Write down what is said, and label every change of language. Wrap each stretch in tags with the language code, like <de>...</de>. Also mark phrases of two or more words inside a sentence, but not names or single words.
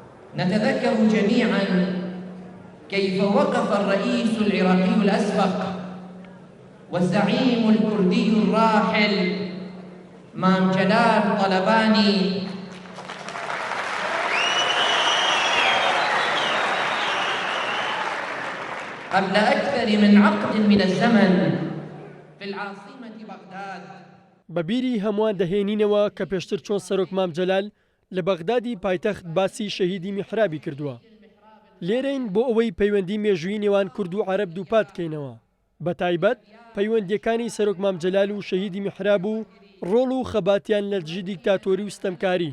<ar>نتذكر جميعا كيف وقف الرئيس العراقي الأسبق والزعيم الكردي الراحل مام جلال طلباني قبل أكثر من عقد من الزمن في العاصمة بغداد.</ar> <ckb>بەبیری هەمووان دەهێنینەوە کە پێشتر چۆن سەرۆک مام جەلال لە بەغدادی پایتەخت باسی شەهیدی میحرابی کردووە. لێرەین بۆ ئەوەی پەیوەندی مێژووی نێوان کورد و عەرەب دووپات بکەینەوە، بە تایبەت پەیوەندیەکانی سەرۆک مام جەلال و شەهیدی میحراب و ڕۆڵ و خەباتیان لە دژی دیکتاتۆری و ستەمکاری.</ckb>